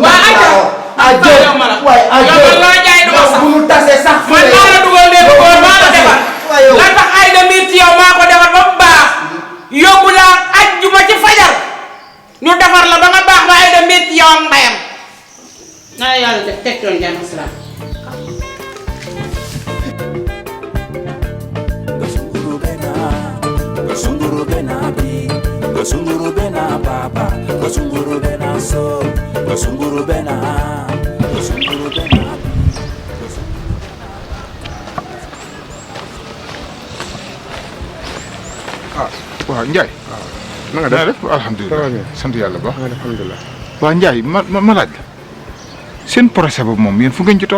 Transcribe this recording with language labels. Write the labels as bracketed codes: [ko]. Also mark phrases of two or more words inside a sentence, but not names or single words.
[wo] faalew ma la yow man loo jaay du ma sax bu ñu tasee sax man maa la dugal néegu góor maa la defar la tax Aïda miir ci yow maa ko defar ba mu baax yóbbu laa ajjuma ci fajar ñu defar la ba nga baax ba Aïda miir ci yow ak mbayam na yàlla def teg yoon jàmm salaam Gosunguru bena bi, gosunguru bena papa, gosunguru bena so, gosunguru bena bi. waaw Ndiaye. na nga def alhamdulilah sant yàlla ba. alhamdulilah. waaw Ndiaye ma laaj la seen procès boobu moom yéen fu ngeen ci toll.